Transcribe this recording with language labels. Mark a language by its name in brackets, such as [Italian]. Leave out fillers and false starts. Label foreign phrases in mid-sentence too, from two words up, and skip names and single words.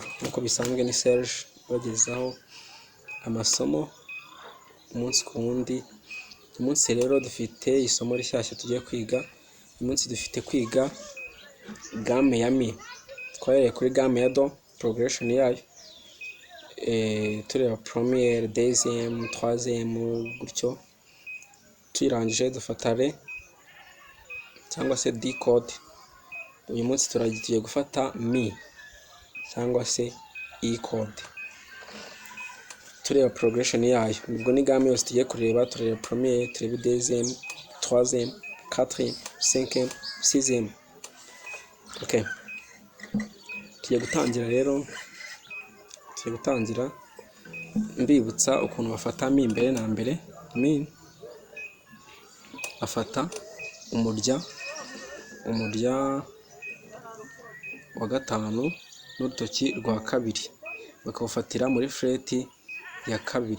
[Kinyarwanda] Nkuko bisanzwe ni Serge bagezaho amasomo umunsi ku wundi. Umunsi rero dufite isomo rishyashya tugiye kwiga. Umunsi dufite kwiga gamme ya mi. Twahereye kuri gamme ya do, progression yayo, tureba [French] première, deuxième, troisième [Kinyarwanda] gutyo. Tuyirangije dufata re cyangwa se D code. Uyu munsi tugiye gufata mi cyangwa se E code. Tureba progression yayo, nibwo ni gamme yose tugiye kureba. [French] Tureba première, tureba deuxième, troisième, quatrième, cinquième, sixième. [Kinyarwanda] Okay, tugiye gutangira rero. Tugiye gutangira mbibutsa ukuntu bafata mi mbere na mbere. Mi afata umurya wa gatanu n'urutoki rwa kabiri, bakawufatira muri freti ya kabiri.